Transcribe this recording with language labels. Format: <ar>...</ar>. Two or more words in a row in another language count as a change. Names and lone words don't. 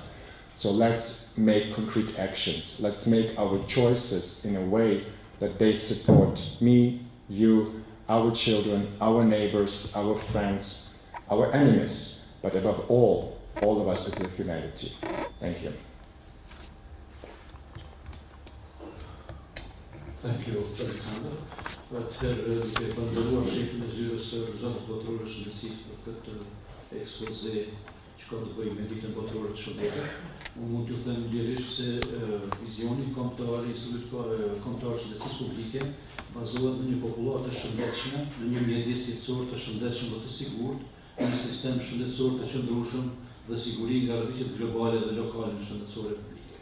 <en>So let's make concrete actions. Let's make our choices in a way that they support me, you, our children, our neighbors, our friends, our enemies, but above all of us as a humanity. Thank you. Thank you, Alexander.</en> <sq>Atëherë duke falenderuar shefin e zyrës së organizatës botërore Shëndetit për këtë ekspoze që ka të bëjë me ditën botërore të Shëndetit, unë mund t'ju them lirisht se vizioni kombëtar i Institutit Kombëtar të Shëndetësisë Publike bazohet në një populatë të shëndetshme, në një mjedis jetësor të shëndetshëm dhe të sigurt, në një sistem shëndetësor të qëndrueshëm dhe siguri nga rreziqet globale dhe lokale në shëndetësore publike.</sq>